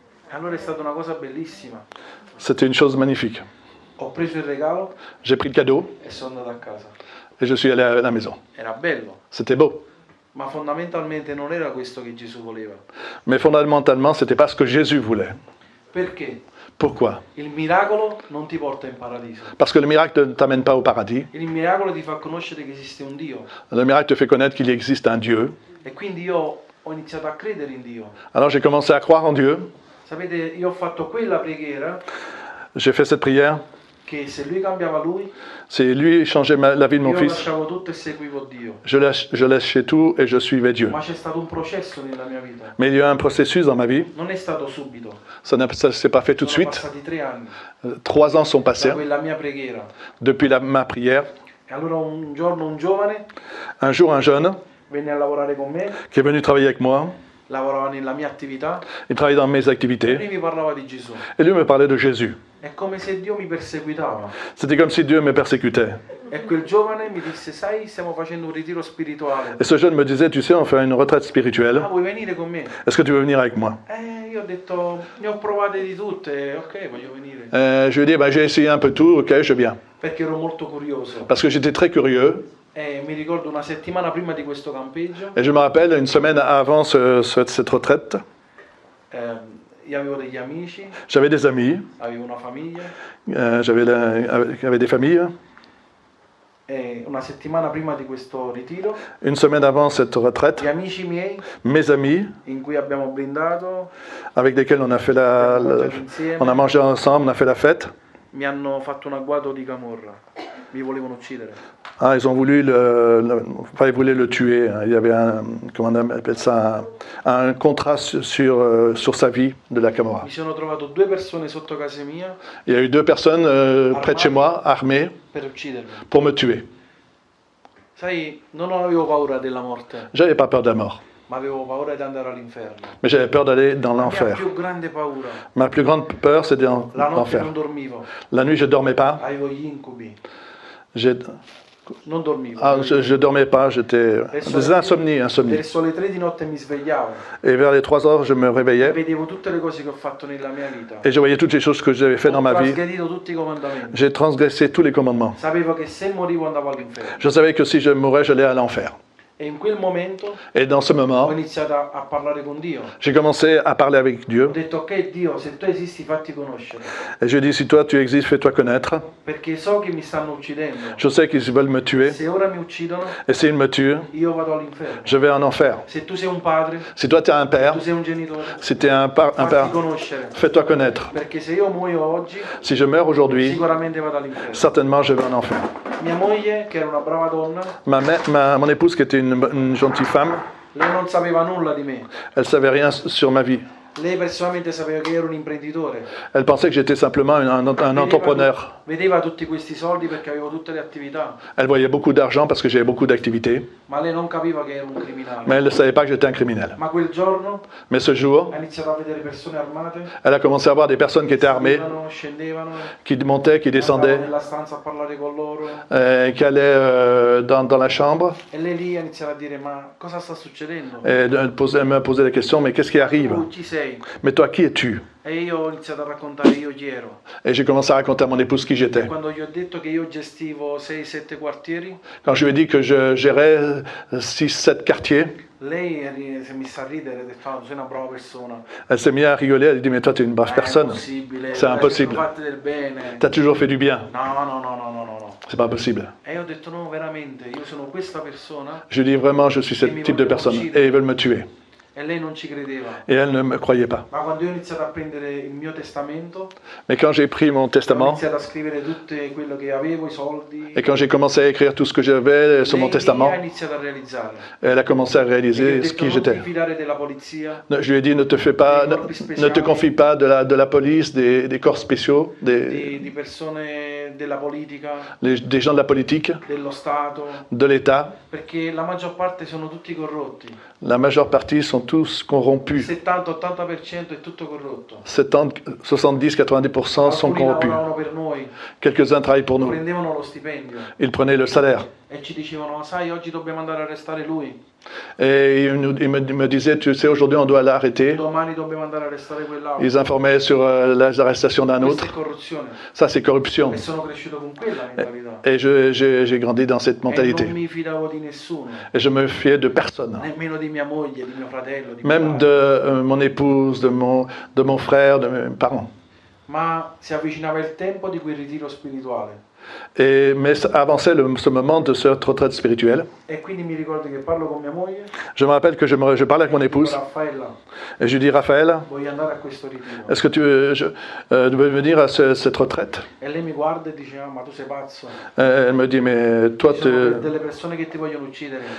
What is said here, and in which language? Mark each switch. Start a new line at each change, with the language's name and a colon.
Italian: Allora è stata una cosa bellissima.
French: C'était une chose magnifique.
Italian: Ho preso il regalo
French: J'ai pris le cadeau
Italian: e sono andato a casa.
French: et je suis allé à la maison.
Italian: Era bello,
French: C'était beau.
Italian: ma fondamentalmente non era questo che Gesù voleva.
French: Mais fondamentalement, ce n'était pas ce que Jésus voulait.
Italian: Perché?
French: Pourquoi?
Italian: Il miracolo non ti porta in paradiso.
French: Parce que le miracle ne t'amène pas au paradis.
Italian: Il miracolo ti fa conoscere che esiste un Dio.
French: Le miracle te fait connaître qu'il existe un Dieu.
Italian: E quindi io ho iniziato a credere in Dio.
French: Alors j'ai commencé à croire en Dieu.
Italian: Sapete, io ho fatto quella preghiera
French: J'ai fait cette prière.
Italian: che se lui cambiava lui,
French: C'est lui changeait la vie de mon
Italian: io
French: fils.
Italian: lasciavo tutto e seguivo Dio.
French: Je lâchais tout et je suivais Dieu.
Italian: Ma c'è stato un processo nella mia vita.
French: Mais il y a eu un processus dans ma vie.
Italian: Non è stato subito.
French: Ça ne s'est pas fait tout de
Italian: Sono
French: suite.
Italian: passati 3 anni
French: 3 ans sont
Italian: da
French: passés
Italian: quella mia preghiera.
French: depuis ma prière.
Italian: E allora un giorno un giovane
French: Un jour, un jeune
Italian: venne a lavorare con me,
French: qui est venu travailler avec moi,
Italian: lavorava nella mia attività
French: il travaillait dans mes
Italian: e
French: activités
Italian: lui mi parlava di Gesù.
French: et lui me parlait de Jésus.
Italian: È come se Dio mi perseguitava.
French: C'était comme si Dieu me persécutait.
Italian: E quel giovane mi disse, sai, stiamo facendo un ritiro spirituale.
French: Et ce jeune me disait, tu sais, on fait une retraite spirituelle.
Italian: Ah, vuoi venire con me?
French: Est-ce que tu veux venir avec moi?
Italian: Io ho detto, ne ho provate di tutte, ok, voglio venire.
French: Je lui ai dit, ben, j'ai essayé un peu tout, ok, je viens.
Italian: Perché ero molto curioso.
French: Parce que j'étais très curieux.
Italian: E mi ricordo una settimana prima di questo campeggio,
French: Et je me rappelle, une semaine avant cette retraite,
Italian: io avevo degli amici,
French: j'avais des amis,
Italian: avevo una famiglia,
French: j'avais des familles.
Italian: e una settimana prima di questo ritiro,
French: Une semaine avant cette retraite,
Italian: gli amici miei,
French: mes amis,
Italian: in cui abbiamo blindato,
French: avec lesquels on a fait on a mangé ensemble, on a fait la fête,
Italian: mi hanno fatto un agguato di camorra, mi volevano uccidere.
French: ah, ils ont voulu ils voulaient le tuer. Il y avait comment on appelle ça, un contrat sur sa vie de la Camorra.
Italian: Mi sono trovato 2 persone sotto casa mia
French: Il y a eu 2 personnes près de chez moi, armées,
Italian: per uccidermi.
French: pour me tuer.
Italian: Sai, non avevo paura della morte,
French: J'avais pas peur de la mort,
Italian: ma avevo paura di andare all'inferno.
French: mais j'avais peur d'aller dans
Italian: La mia
French: l'enfer.
Italian: più grande paura.
French: Ma plus grande peur, c'était
Italian: La notte
French: l'enfer.
Italian: non dormivo,
French: La nuit, je dormais pas.
Italian: avevo gli incubi,
French: J'ai-
Italian: non dormivo.
French: Ah, je dormais pas, j'étais des insomnies.
Italian: Verso le 3 di notte mi svegliavo,
French: Et vers les 3 heures, je me réveillais
Italian: vedevo tutte le cose che ho fatto nella mia vita.
French: et je voyais toutes les choses que j'avais fait dans ma vie.
Italian: Ho trasgredito tutti i comandamenti.
French: J'ai transgressé tous les commandements.
Italian: Sapevo che se morivo andavo all'inferno.
French: Je savais que si je mourais, j'allais à l'enfer.
Italian: E in quel momento
French: Et dans ce
Italian: ho
French: moment,
Italian: iniziato a parlare con Dio.
French: j'ai commencé à parler avec
Italian: Ho
French: Dieu.
Italian: detto, ok Dio, se tu esisti fatti conoscere,
French: Et je dis, si toi tu existes, fais-toi connaître.
Italian: perché so che mi stanno uccidendo.
French: Je sais qu'ils veulent me tuer.
Italian: Se ora mi uccidono,
French: Et s'ils me tuent,
Italian: io vado all'inferno.
French: je vais en enfer.
Italian: Se tu sei un padre,
French: Si toi tu es un père,
Italian: tu sei un genitore,
French: si tu es un père,
Italian: fatti conoscere.
French: fais-toi connaître.
Italian: Perché se io muoio oggi,
French: Si je meurs aujourd'hui,
Italian: sicuramente vado all'inferno.
French: certainement je vais en enfer.
Italian: Mia moglie, che era una brava donna,
French: Mon épouse, qui était une gentille femme,
Italian: lei non sapeva nulla di me.
French: elle savait rien sur ma vie.
Italian: Lei personalmente sapeva che ero un imprenditore.
French: Elle pensait que j'étais simplement un entrepreneur.
Italian: Vedeva tutti questi soldi perché avevo tutte le attività,
French: Elle voyait beaucoup d'argent parce que j'avais beaucoup d'activités,
Italian: ma lei non capiva che ero un criminale.
French: mais elle ne savait pas que j'étais un criminel.
Italian: Ma quel giorno
French: Mais ce jour,
Italian: ha iniziato a vedere persone armate,
French: elle a commencé à voir des personnes qui étaient armées,
Italian: salivano, scendevano,
French: qui montaient, qui
Italian: andavo
French: descendaient,
Italian: nella stanza a parlare con loro,
French: qui allaient dans la chambre
Italian: e lei lì ha iniziato a dire: ma cosa sta succedendo?
French: et elle me posait la question, mais qu'est-ce qui arrive?
Italian: Tu chi sei?
French: Mais toi, qui es-tu?
Italian: E io ho iniziato a raccontare io chi ero.
French: Et j'ai commencé à raconter à mon épouse qui j'étais.
Italian: Quando gli ho detto che io gestivo 6-7 quartieri,
French: Quand je lui ai dit que je gérais 6-7 quartiers,
Italian: lei si è messa a ridere e fa: sei una brava persona.
French: elle s'est mise à rigoler, elle a dit, mais toi, tu es une brave
Italian: È
French: personne.
Italian: impossibile,
French: C'est
Italian: dai,
French: impossible.
Italian: sono fatte del bene.
French: Tu as toujours fait du bien.
Italian: No.
French: C'est pas possible.
Italian: E io ho detto: no, veramente, io sono questa persona.
French: Je dis vraiment, je suis ce type de personne. Et ils veulent me tuer.
Italian: E lei non ci credeva.
French: Et elle ne me croyait pas.
Italian: Ma quando io ho iniziato a prendere il mio testamento,
French: Mais quand j'ai pris mon
Italian: ho
French: testament,
Italian: iniziato a scrivere tutto quello che avevo, i soldi,
French: et quand j'ai commencé à écrire tout ce que j'avais sur mon
Italian: lei
French: testament,
Italian: ha iniziato a realizzare.
French: elle a commencé à
Italian: E gli ho
French: réaliser ce
Italian: detto:
French: qui
Italian: non
French: j'étais.
Italian: ti fidare della polizia,
French: Je lui ai dit, ne te confie pas de la police, des corps spéciaux,
Italian: di persone della politica,
French: des gens de la politique,
Italian: dello Stato,
French: de l'État.
Italian: perché la maggior parte sono tutti corrotti.
French: La majeure partie sont tous corrompus.
Italian: 70-80% è tutto corrotto.
French: 70-90% sont
Italian: Alcuni
French: corrompus.
Italian: lavoravano per noi,
French: Quelques-uns travaillent pour nous.
Italian: prendevano lo stipendio
French: Ils prenaient le salaire.
Italian: e ci dicevano: sai, oggi dobbiamo andare a arrestare lui,
French: Et ils me disaient, tu sais, aujourd'hui on doit l'arrêter.
Italian: domani dobbiamo andare a arrestare quell'altro.
French: Ils informaient sur les arrestations d'un
Italian: Questa è
French: autre.
Italian: corruzione.
French: Ça, c'est corruption.
Italian: E sono cresciuto con quella mentalità.
French: Et j'ai grandi dans cette
Italian: E
French: mentalité.
Italian: non mi fidavo di nessuno,
French: Et je me fiais de personne.
Italian: nemmeno di mia moglie, di mio fratello, di
French: Même
Italian: mio
French: de
Italian: padre.
French: mon épouse, de mon frère, de mes parents.
Italian: Ma si avvicinava il tempo di quel ritiro spirituale.
French: Mais avançait ce moment de cette retraite spirituelle.
Italian: E quindi mi ricordo che parlo con mia moglie,
French: Je me rappelle que je parlais avec mon
Italian: dico:
French: épouse
Italian: Raffaella,
French: et je lui dis, Raphaël,
Italian: voglio andare a questo ritiro.
French: est-ce que tu veux venir à cette retraite?
Italian: E lei mi guarda e dice: ah, ma tu sei pazzo,
French: Elle me dit, mais toi,
Italian: ci sono delle persone che ti vogliono uccidere.